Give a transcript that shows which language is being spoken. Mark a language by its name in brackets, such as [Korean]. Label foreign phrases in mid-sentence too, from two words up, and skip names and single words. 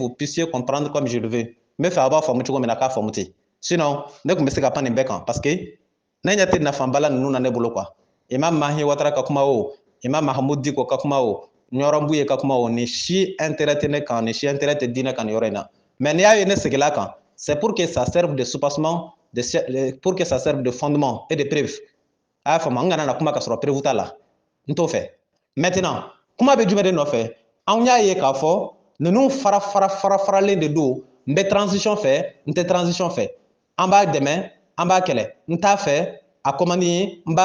[French] vous puissiez comprendre comme je le veux [Bambara] n bɛ fɛ a b'a faamu cogo min na k'a faamu ten sinon ne tun bɛ se ka pan nin bɛɛ kan [French] parce que [Bambara] ne ɲɛ tɛ nafabala ninnu na ne bolo quoi Imam Mahi Ouattara ka kuma o Imam Mahamudu Diko ka kuma o ɲɔrɔn buye ka kuma o ni si intérêt tɛ ne kan ni si intérêt tɛ diinɛ kan nin yɔrɔ in na mais n'i y'a ye ne seginna kan [French] c'est pour que ça serve de soubassement pour que ça serve de fondement et de preuve [Bambara] a y'a faamu an kana na kuma ka sɔrɔ preuve t'a la n t'o fɛ maintenant kuma bɛ jumɛn de nɔfɛ anw y'a ye k'a fɔ ninnu faralen de don n bɛ transition fɛ n tɛ transition fɛ an b'a dɛmɛ an b'a kɛlɛ n t'a fɛ a ko man di ye n